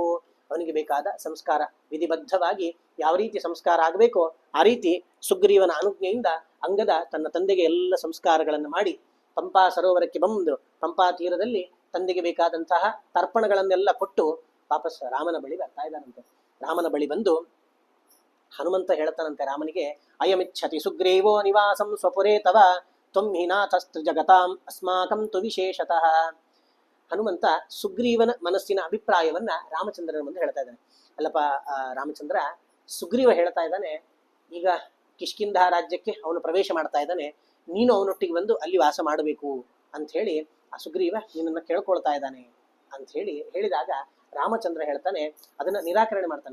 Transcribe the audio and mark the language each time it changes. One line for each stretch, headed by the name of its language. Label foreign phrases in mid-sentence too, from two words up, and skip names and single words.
Kannada: ಅವನಿಗೆ ಬೇಕಾದ ಸಂಸ್ಕಾರ ವಿಧಿಬದ್ಧವಾಗಿ ಯಾವ ರೀತಿ ಸಂಸ್ಕಾರ ಆಗಬೇಕೋ ಆ ರೀತಿ ಸುಗ್ರೀವನ ಅನುಜ್ಞೆಯಿಂದ ಅಂಗದ ತನ್ನ ತಂದೆಗೆ ಎಲ್ಲ ಸಂಸ್ಕಾರಗಳನ್ನು ಮಾಡಿ ಪಂಪಾ ಸರೋವರಕ್ಕೆ ಬಂದು ಪಂಪಾ ತೀರದಲ್ಲಿ ತಂದೆಗೆ ಬೇಕಾದಂತಹ ತರ್ಪಣಗಳನ್ನೆಲ್ಲ ಕೊಟ್ಟು ವಾಪಸ್ ರಾಮನ ಬಳಿ ಬರ್ತಾ ಇದ್ದಾನಂತೆ. ರಾಮನ ಬಳಿ ಬಂದು ಹನುಮಂತ ಹೇಳ್ತಾನಂತೆ ರಾಮನಿಗೆ,
Sanskrit: ಅಯಮಿಚ್ಛತಿ ಸುಗ್ರೀವೋ ನಿವಾಸಂ ಸ್ವಪುರೇ ತವ ತ್ವಂ ಹಿ ನಾಥಸ್ತು ಜಗತಾಂ ಅಸ್ಮಾಕಂ ತು ವಿಶೇಷತಃ.
Kannada: ಹನುಮಂತ ಸುಗ್ರೀವನ ಮನಸ್ಸಿನ ಅಭಿಪ್ರಾಯವನ್ನ ರಾಮಚಂದ್ರನ ಮುಂದೆ ಹೇಳ್ತಾ ಇದ್ದಾನೆ. ಅಲ್ಲಪ್ಪ ರಾಮಚಂದ್ರ, ಸುಗ್ರೀವ ಹೇಳ್ತಾ ಇದ್ದಾನೆ, ಈಗ ಕಿಷ್ಕಿಂಧ ರಾಜ್ಯಕ್ಕೆ ಅವನು ಪ್ರವೇಶ ಮಾಡ್ತಾ ಇದ್ದಾನೆ, ನೀನು ಅವನೊಟ್ಟಿಗೆ ಬಂದು ಅಲ್ಲಿ ವಾಸ ಮಾಡಬೇಕು ಅಂತ ಹೇಳಿ ಆ ಸುಗ್ರೀವ ನಿನ್ನನ್ನು ಕೇಳ್ಕೊಳ್ತಾ ಇದ್ದಾನೆ ಅಂತ ಹೇಳಿದಾಗ ರಾಮಚಂದ್ರ ಹೇಳ್ತಾನೆ, ಅದನ್ನ ನಿರಾಕರಣೆ ಮಾಡ್ತಾನೆ.